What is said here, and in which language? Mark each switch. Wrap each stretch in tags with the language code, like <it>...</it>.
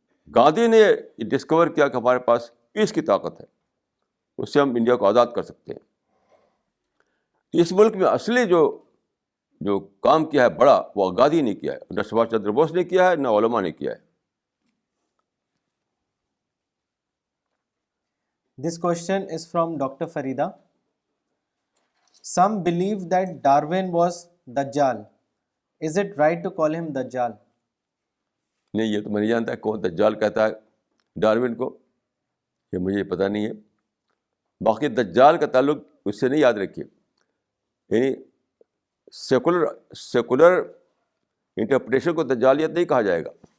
<ur>گاندھی نے ڈسکور کیا کہ ہمارے پاس پیس کی طاقت ہے, اس سے ہم انڈیا کو آزاد کر سکتے ہیں. اس ملک میں اصلی جو کام کیا ہے بڑا, وہ گاندھی نے کیا ہے, نہ سبھاش چندر بوس نے کیا ہے, نہ علماء نے کیا ہے.</ur> <en>This question is from Dr. Farida. Some believe that Darwin was Dajjal. Is it right to call him Dajjal?</en> <ur>نہیں, یہ تو میں نہیں جانتا کون دجال کہتا ہے ڈاروین کو, یہ مجھے پتہ نہیں ہے. باقی دجال کا تعلق اس سے نہیں یاد رکھیے, یعنی سیکولر انٹرپریٹیشن کو دجالیت نہیں کہا جائے گا.</ur>